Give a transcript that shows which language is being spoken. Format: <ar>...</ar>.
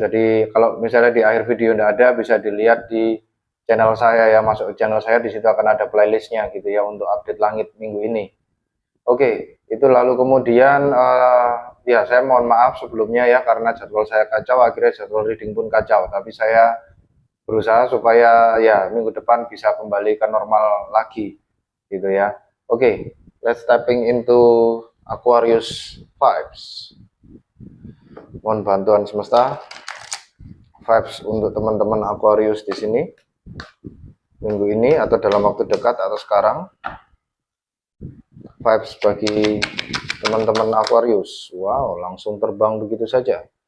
<id>Jadi kalau misalnya di akhir video tidak ada, bisa dilihat di channel saya ya, masuk ke channel saya, di situ akan ada playlistnya gitu ya untuk update langit minggu ini. Oke, itu lalu kemudian ya saya mohon maaf sebelumnya ya karena jadwal saya kacau, akhirnya jadwal reading pun kacau. Tapi saya berusaha supaya ya minggu depan bisa kembali ke normal lagi gitu ya.</id> <en>Oke, let's stepping into Aquarius vibes.</en> <id>Mohon bantuan semesta vibes untuk teman-teman Aquarius di sini minggu ini atau dalam waktu dekat atau sekarang. Vibes bagi teman-teman Aquarius. Wow, langsung terbang begitu saja.</id>